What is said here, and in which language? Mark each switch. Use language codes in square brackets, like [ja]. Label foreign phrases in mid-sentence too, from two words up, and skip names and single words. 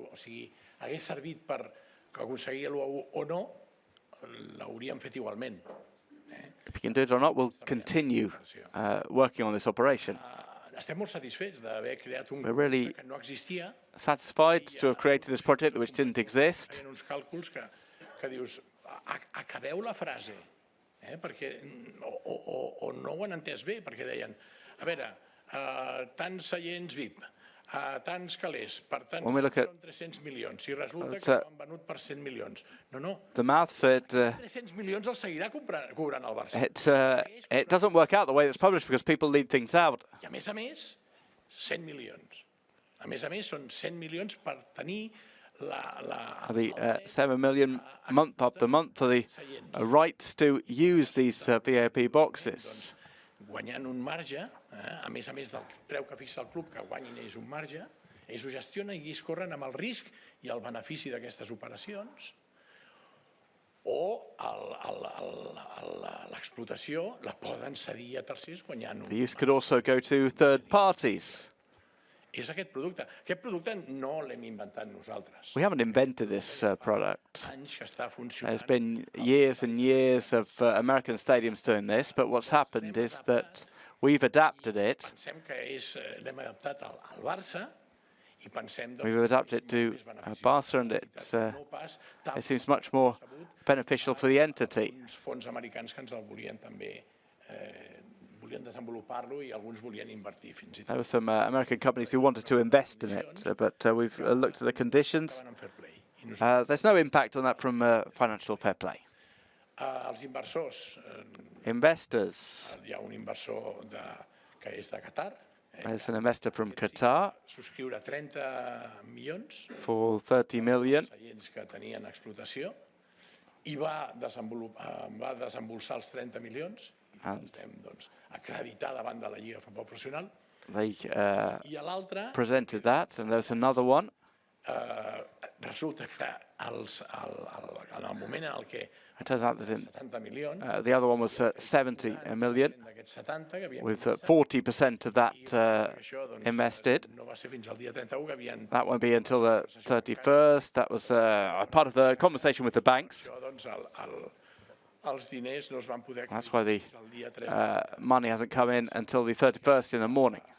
[en] If we can do it or not, we'll continue working on this operation. We're really satisfied to have created this project which didn't exist. [ca] O no ho han entès bé, perquè deien, a veure, tants seients VIP, tants calés, per tant, són 300 milions, i resulta que han venut per 100 milions. No. [en] The math said [ca] 300 milions els seguirà cobrant el Barça. [en] It doesn't work out the way it's published because people leave things out. [ca] I a més, 100 milions. A més, són 100 milions per tenir [en] It'll be 7 million month after month for the rights to use these VIP boxes. [ca] Guanyant un marge, a més del preu que fixa el club, que guanyin ells un marge, ells ho gestionen i ells corren amb el risc i el benefici d'aquestes operacions, o l'explotació la poden cedir a tercers guanyant un marge. [en] The use could also go to third parties. [ca] És aquest producte. Aquest producte no l'hem inventat nosaltres. [en] We haven't invented this product. There's been years and years of American stadiums doing this, but what's happened is that we've adapted it. [ca] L'hem adaptat al Barça i pensem... [en] We've adapted it to Barca, and it seems much more beneficial for the entity. [ca] Uns fons americans que ens el volien també desenvolupar-lo i alguns volien invertir fins i tot. [en] There were some American companies who wanted to invest in it, but we've looked at the conditions. There's no impact on that from financial fair play. [ca] Els inversors... [en] Investors. [ca] Hi ha un inversor que és de Qatar. [en] There's an investor from Qatar. [ca] Subscriure 30 milions. [en] For 30 million. [ca] Seients que tenien explotació. I va desembolsar els 30 milions. Acreditar davant de la Lliga de Futbol Professional. [en] They presented that, and there's another one. [ca] Resulta que en el moment en què [en] it turns out that [ca] 70 milions, [en] the other one was 70 million, with 40% of that invested. That won't be until the 31st. That was part of the conversation with the banks. That's why the money hasn't come in until the 31st in the morning.